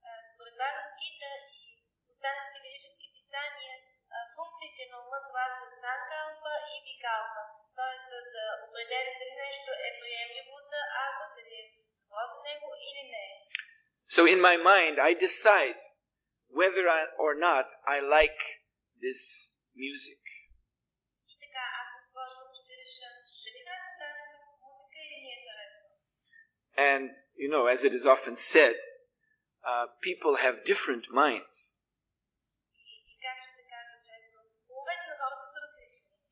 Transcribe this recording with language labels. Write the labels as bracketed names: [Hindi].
[Bulgarian] Според Бхагавад Гита и останалите ведически писания, функциите на ума това са санкалпа и викалпа. Тоест да определя дали нещо е приемливо за аза, дали е добро за него или не. [English] So in my mind, I decide whether or not I like this music. [Bulgarian] И така, аз със своя ум ще реша дали харесвам тази музика или не я харесвам. [English] And, you know, as it is often said, people have different minds. [Bulgarian] И както се казва често, умовете на хората са различни.